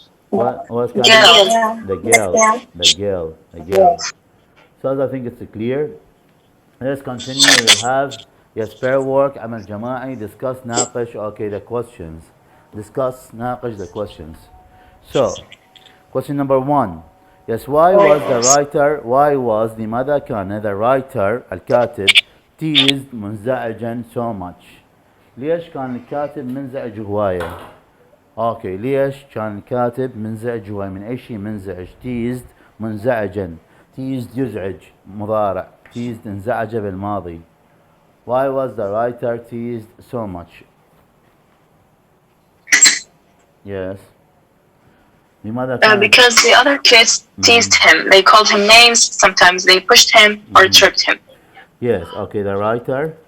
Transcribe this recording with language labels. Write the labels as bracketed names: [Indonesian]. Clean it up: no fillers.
[English] What's kindness? Girl. Yeah. The girl. The girl. The girl. So I think it's clear. Let's continue. We'll have yes, pair work, [Arabic] عمل جماعي, [English] discuss, [Arabic] ناقش. [English] Okay, the questions. Discuss, [Arabic] ناقش [English] the questions. So, question number 1. Yes, why was [Arabic] لماذا كان [English] the writer [Arabic] الكاتب [English] teased [Arabic] منزعجا [English] so much؟ [Arabic] ليش كان الكاتب منزعج هواية؟ اوكي، ليش كان الكاتب منزعج هواية؟ من اي شيء منزعج؟ teased منزعجا. [English] teased [Arabic] يزعج مضارع. teased انزعج بالماضي. [English] Why was the writer teased so much? Yes. [Arabic] لماذا كان [English] Because the other kids teased him. They called him names. Sometimes they pushed him or tripped him. Yes, okay, the writer.